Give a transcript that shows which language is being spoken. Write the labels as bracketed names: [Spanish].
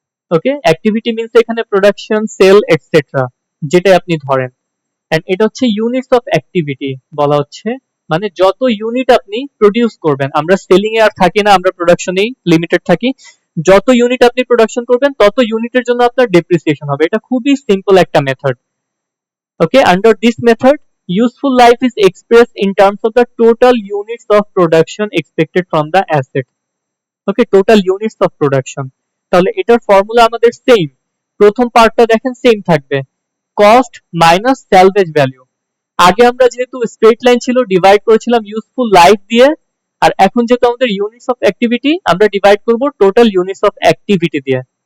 [Bangla] ওকে, activity means এখানে production, sell, etcetera, যেটা আপনি ধরেন। এন্ড এটা হচ্ছে ইউনিটস অফ অ্যাক্টিভিটি বলা হচ্ছে, মানে যত ইউনিট আপনি প্রডিউস করবেন। আমরা সেলিং এ আর থাকি না, আমরা প্রোডাকশনেই লিমিটেড থাকি। যত ইউনিট আপনি প্রোডাকশন করবেন তত ইউনিটের জন্য আপনার ডেপ্রিসিয়েশন হবে। এটা খুবই সিম্পল একটা method. [English] Okay, under this method, useful life is expressed in terms of the total units of production expected from the asset. Okay, total units of production. [Bangla] তাহলে এটার ফর্মুলা আমাদের সেম। প্রথম পার্টটা দেখেন সেম থাকবে, কস্ট মাইনাস স্যালভেজ ভ্যালু। আগে আমরা যেহেতু স্ট্রেট লাইন ছিল ডিভাইড করেছিলাম ইউজফুল লাইফ দিয়ে, আর এখন যেহেতু আমাদের ইউনিটস অফ অ্যাক্টিভিটি আমরা ডিভাইড করব টোটাল ইউনিটস অফ অ্যাক্টিভিটি দিয়ে।